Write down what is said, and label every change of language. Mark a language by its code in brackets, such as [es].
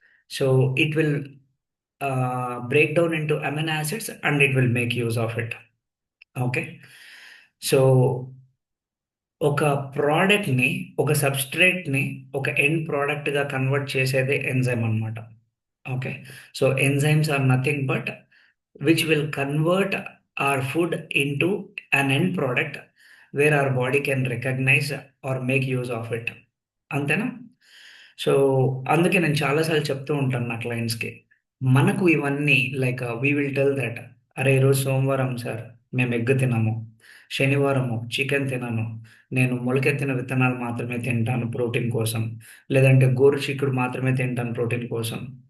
[en] So it will break down into amino acids and it will make use of it. Okay. [te] So ఒక ప్రోడక్ట్ని, ఒక సబ్స్ట్రేట్ని ఒక end ప్రోడక్ట్గా convert చేసేదే enzyme అన్నమాట. Okay. [en] So enzymes are nothing but which will convert our food into an end product where our body can recognize or make use of it. [te] అంతేనా? So అందుకే నేను చాలాసార్లు చెప్తూ ఉంటాను నా క్లయింట్స్కి, మనకు ఇవన్నీ [en] like we will tell that, [te] అరే ఈరోజు సోమవారం సార్, మేము ఎగ్ తినము, శనివారము చికెన్ తినను, నేను మొలకెత్తిన విత్తనాలు మాత్రమే తింటాను ప్రోటీన్ కోసం, లేదంటే గోరు చిక్కుడు మాత్రమే తింటాను ప్రోటీన్ కోసం.